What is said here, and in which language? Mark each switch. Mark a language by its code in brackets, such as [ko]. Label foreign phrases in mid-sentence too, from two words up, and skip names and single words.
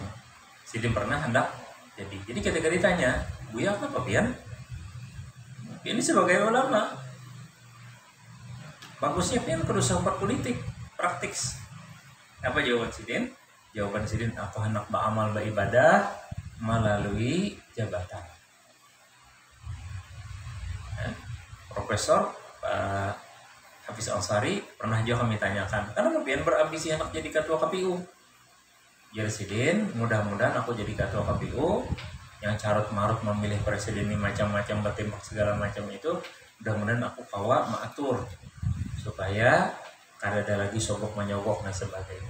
[bjn] Sidin pernah hendak jadi ketika ditanya, Buya apa pian? Ini sebagai ulama, bagusnya pian kudu support politik, praktis. Apa jawaban sidin? Jawaban sidin, aku hendak beramal beribadah melalui jabatan. Profesor Pak Hafiz Al-Sari pernah juga kami tanyakan, kenapa pian berambisi hendak jadi ketua KPU? Jadi sidin, mudah-mudahan aku jadi ketua KPU yang carut marut memilih presiden ini macam-macam, bertimbang segala macam itu, mudah-mudahan aku kawa mengatur supaya kada ada lagi sogok menyogok dan sebagainya.